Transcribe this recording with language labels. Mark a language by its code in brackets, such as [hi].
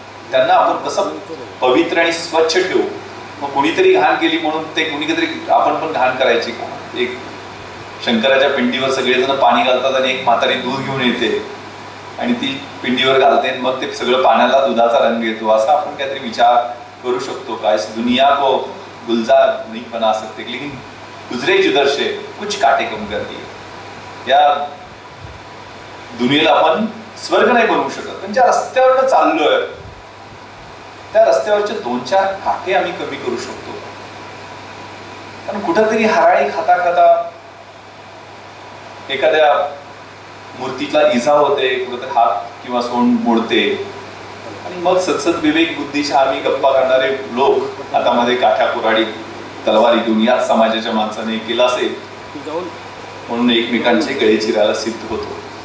[mr] त्यांना आपण कसं पवित्र आणि स्वच्छ ठेवू. मग कुणीतरी घाण केली म्हणून ते कुणीतरी आपण पण घाण करायची का? एक शंकराच्या पिंडीवर सगळेजण पाणी घालतात आणि एक म्हातारी दूध घेऊन येते आणि ती पिंडीवर घालते, मग ते सगळं पाण्याला दुधाचा रंग येतो. असा आपण काहीतरी विचार करू शकतो का? [hi] इस दुनिया को गुलजार नहीं बना सकते, लेकिन गुजरे जिधर से कुछ काटे कम करती है. [mr] या दुनियेला आपण स्वर्ग नाही बनवू शकत, पण ज्या रस्त्यावर चाललोय त्या रस्त्यावरचे 2-4 काटे आम्ही कमी करू शकतो. कारण कुठंतरी हराळी खाता खाता एखाद्या मूर्तीला इजा होते, कुठेतरी हात किंवा सोंड मोडते आणि मग सतसत विवेक बुद्धीच्या आम्ही गप्पा करणारे लोक हातामध्ये काठ्या कुऱ्हाडी तलवारी घेऊन याच समाजाच्या माणसाने केला असेल म्हणून एकमेकांचे गळे चिरायला सिद्ध होतो.